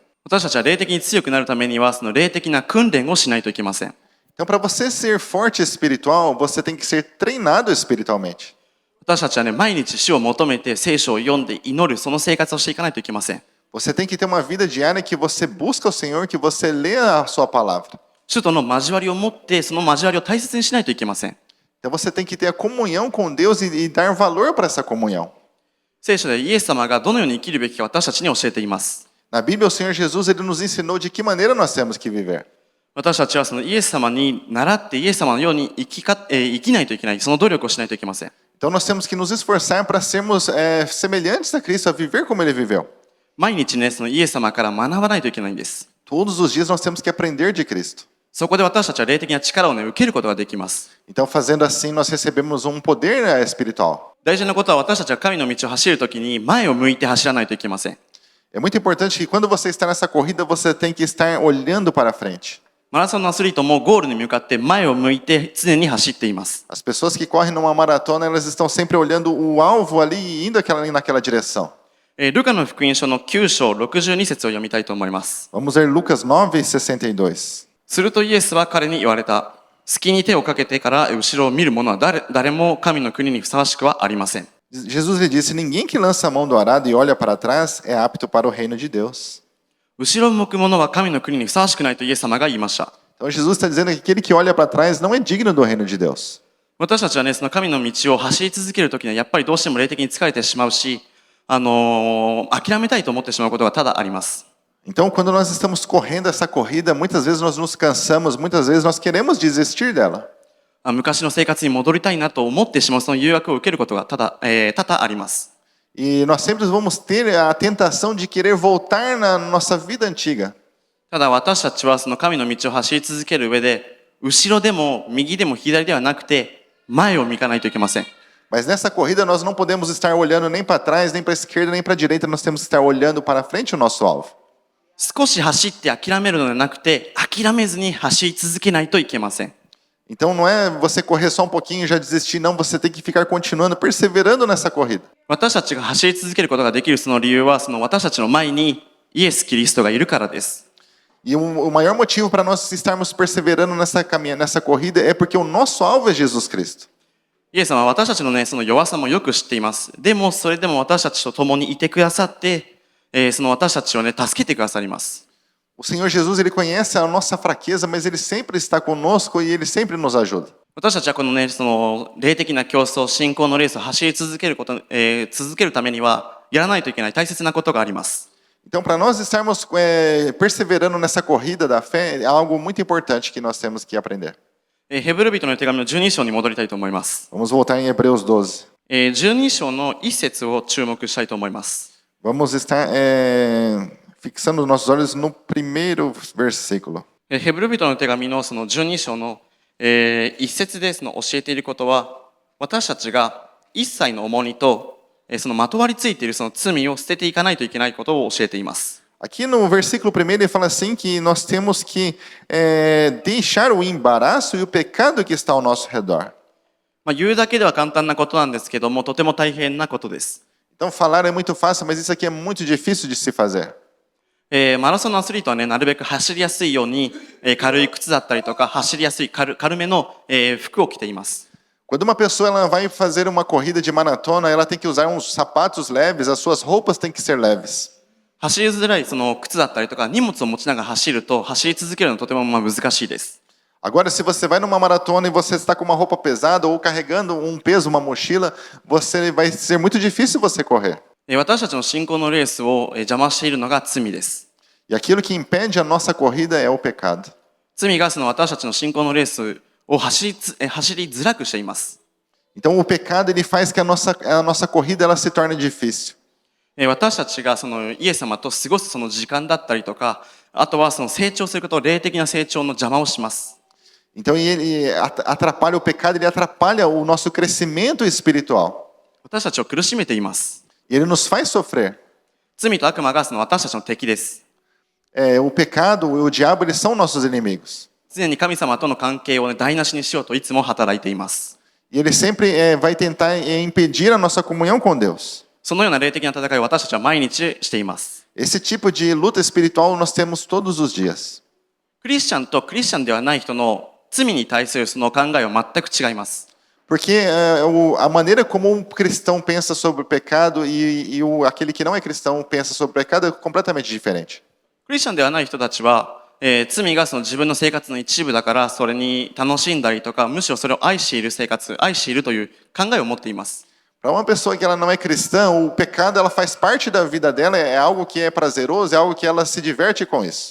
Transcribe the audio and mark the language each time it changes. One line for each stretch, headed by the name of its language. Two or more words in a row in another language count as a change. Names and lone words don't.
Japanese: 私たちは霊的に強くなるためには、霊的な訓練をしないといけません。
Portuguese: Então, para você ser forte espiritual, você tem que ser treinado espiritualmente.
Japanese: 私たちはね、毎日主を求めて聖書を読んで祈る、その生活をしていかないといけません。
Portuguese: Você tem que ter uma vida diária que você busca o Senhor, que você lê a sua palavra.
Japanese: 主との交わりを持って、その交わりを大切にしないといけません。
Portuguese: Então, você tem que ter a comunhão com Deus e dar valor para essa comunhão.
Japanese: 聖書でイエス様がどのように生きるべきか私たちに教えています。
Portuguese: Na Bíblia, o Senhor Jesus ele nos ensinou de que maneira nós temos que viver.
Japanese: 私たちはそのイエス様に倣ってイエス様のように生きないといけない、その努力をしないといけません。
Portuguese: Então, nós temos que nos esforçar para sermos semelhantes a Cristo, a viver como Ele viveu.
Japanese: 毎日ね、そのイエス様から学ばないといけないんです。
Portuguese: Todos os dias nós temos que aprender de Cristo.
Japanese: そこで私たちは霊的な力をね、受けることができます。
Portuguese: Então, fazendo assim, nós recebemos poder espiritual.
Japanese: 大事なことは私たちは神の道を走るときに前を向いて走らないといけません。
Portuguese: É muito importante que quando você está nessa corrida, você tem que estar olhando para frente.
Japanese: マラソンのアスリートもゴールに向かって前を向いて常に走っています。
Portuguese: As pessoas que correm numa maratona, elas estão sempre olhando o alvo ali e indo naquela direção.
Japanese: ルカの福音書の9章62節を読みたいと思います。
Portuguese: Vamos ler Lucas 9:62.
Japanese: するとイエスは彼に言われた。隙に手をかけてから後ろを見る者は誰も神の国にふさわしくはありません。
Portuguese: Jesus lhe disse: Ninguém que lança a mão do arado e olha para trás é apto para o reino de Deus.
Japanese: 後ろを向く者は神の国にふさわしくないとイエス様が言いました。
Portuguese: Então Jesus está dizendo que aquele que olha para trás não é digno do reino de Deus.
Japanese: 私たちはね、その神の道を走り続けるときにはやっぱりどうしても霊的に疲れてしまうし、諦めたいと思ってしまうことが多々あります。
Portuguese: Então, quando nós estamos correndo essa corrida, muitas vezes nós nos cansamos, muitas vezes nós queremos desistir dela.
Japanese: 昔の生活に戻りたいなと思ってしまうその誘惑を受けることが多々あります。
Portuguese: E nós sempre vamos ter a tentação de querer voltar na nossa vida antiga.
Japanese: ただ私たちはその神の道を走り続ける上で、後ろでも右でも左ではなくて、前を向かないといけません。
Portuguese: Mas nessa corrida nós não podemos estar olhando nem para trás, nem para a esquerda, nem para a direita, nós temos que estar olhando para frente o nosso alvo.
Japanese: 少し走って諦めるのではなくて、諦めずに走り続けないといけません。
Portuguese: Então não é você correr só um pouquinho e já desistir, não, você tem que ficar continuando, perseverando nessa corrida.
Japanese: 私たちが走り続けることができるその理由は、その私たちの前にイエス・キリストがいるからです。
Portuguese: E o maior motivo para nós estarmos perseverando nessa corrida é porque o nosso alvo é Jesus Cristo.
Japanese: イエス様は私たちのね、その弱さもよく知っています。でも、それでも私たちと共にいてくださって、その私たちをね、助けてくださります。
Portuguese: O Senhor Jesus, ele conhece a nossa fraqueza, mas ele sempre está conosco e ele sempre nos ajuda.
Japanese: 私たちはこのね、その霊的な競争、信仰のレースを走り続ける続けるためには、やらないといけない大切なことがあります。
Portuguese: Então, para nós estarmos perseverando nessa corrida da fé, é algo muito importante que nós temos que aprender.
Japanese: ヘブル人の手紙の12章に戻りたいと思います。
Portuguese: Vamos voltar em Hebreus 12.
Japanese: 12 章の1節を注目したいと思います。
Portuguese: Vamos estar fixando os nossos olhos no primeiro versículo.
Japanese: ヘブル人の手紙のその12章の1節でその教えていることは、私たちが一切の重荷とそのまとわりついているその罪を捨てていかないといけないことを教えています。
Portuguese: Aqui no versículo 1 ele fala assim que nós temos que deixar o embaraço e o pecado que está ao nosso redor.
Japanese: 言うだけでは簡単なことなんですけども、とても大変なことです。
Portuguese: Então falar é muito fácil, mas isso aqui é muito difícil de se fazer.
Japanese: マラソンのアスリートはね、なるべく走りやすいように軽い靴だったりとか、走りやすい軽めの服を着ています。
Portuguese: Quando uma pessoa ela vai fazer uma corrida de maratona, ela tem que usar uns sapatos leves, as suas roupas têm que ser leves.
Japanese: 走りづらいその靴だったりとか荷物を持ちながら走ると走り続けるのはとても難しいです。
Portuguese: Agora, se você vai numa maratona e você está com uma roupa pesada ou carregando um peso, uma mochila, vai ser muito difícil você correr.
Japanese: 私たちの信仰のレースを邪魔しているのが罪です。
Portuguese: E aquilo que impede a nossa corrida é o pecado.
Japanese: 罪がその私たちの信仰のレースを走りづらくしています。
Portuguese: Então, o pecado ele faz que a nossa corrida ela se torne difícil.
Japanese: 私たちがそのイエス様と過ごすその時間だったりとか、あとはその成長すること、霊的な成長の邪魔をします。
Portuguese: Então ele atrapalha o pecado, ele atrapalha o nosso crescimento espiritual.
Japanese: 私たちを苦しめています。
Portuguese: E ele nos faz sofrer.
Japanese: 罪と悪魔がその私たちの敵です。
Portuguese: O pecado e o diabo, eles são nossos inimigos.
Japanese: 常に神様との関係を、台無しにしようといつも働いています。
Portuguese: E ele sempre vai tentar impedir a nossa comunhão com Deus.
Japanese: そのような霊的な戦いを私たちは毎日しています。
Portuguese: Esse tipo de luta espiritual nós temos todos os dias.
Japanese: クリスチャンとクリスチャンではない人の罪に対するその考えは全く違います。
Portuguese: Porque a maneira como um cristão pensa sobre o pecado aquele que não é cristão pensa sobre o pecado é completamente diferente.
Japanese: クリスチャンではない人たちは、罪がその自分の生活の一部だからそれに楽しんだりとか、むしろそれを愛している生活、愛しているという考えを持っています。
Portuguese: Para uma pessoa que ela não é cristã, o pecado ela faz parte da vida dela, é algo que é prazeroso, é algo que ela se diverte com isso.